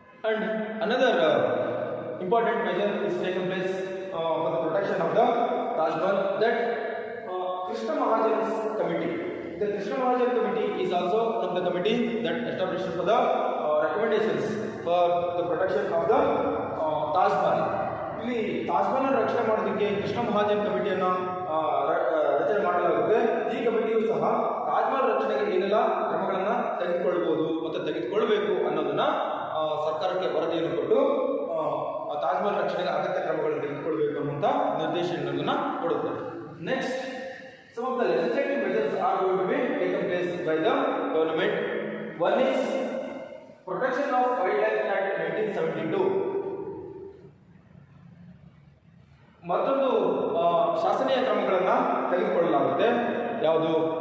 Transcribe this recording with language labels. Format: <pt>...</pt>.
<en>And another important measure is taken place for the protection of the Taj Mahal, that Krishna Mahajan's committee. The Krishna Mahajan committee is also one of the committee that established for the recommendations for the protection of the Taj Mahal.</en> <kn>ಇಲ್ಲಿ ತಾಜ್ ಮಹಲ್ ರಕ್ಷಣೆ ಮಾಡೋದಕ್ಕೆ ಕೃಷ್ಣ ಮಹಾಜನ್ ಕಮಿಟಿಯನ್ನು ರಚನೆ ಮಾಡಲಾಗುತ್ತೆ. ಈ ಕಮಿಟಿಯು ಸಹ ತಾಜ್ ಮಹಲ್ ರಕ್ಷಣೆಗೆ ಏನೆಲ್ಲ ಕ್ರಮಗಳನ್ನು ತೆಗೆದುಕೊಳ್ಳಬಹುದು ಮತ್ತು ತೆಗೆದುಕೊಳ್ಳಬೇಕು ಅನ್ನೋದನ್ನ ಸರ್ಕಾರಕ್ಕೆ ವರದಿಯನ್ನು ಕೊಟ್ಟು ತಾಜ್ ಮಹಲ್ ರಕ್ಷಣೆಗೆ ಅಗತ್ಯ ಕ್ರಮಗಳನ್ನು ತೆಗೆದುಕೊಳ್ಳಬೇಕು ಅನ್ನುವಂಥ ನಿರ್ದೇಶನಗಳನ್ನು ಕೊಡುತ್ತೆ.</kn> <en>Next, some of the legislative measures are going to be taken place by the government. One is Protection of Wildlife Act 1972.</en> <kn>ಮತ್ತೊಂದು ಶಾಸನೀಯ ಕ್ರಮಗಳನ್ನು ತೆಗೆದುಕೊಳ್ಳಲಾಗುತ್ತೆ. ಯಾವುದು?</kn>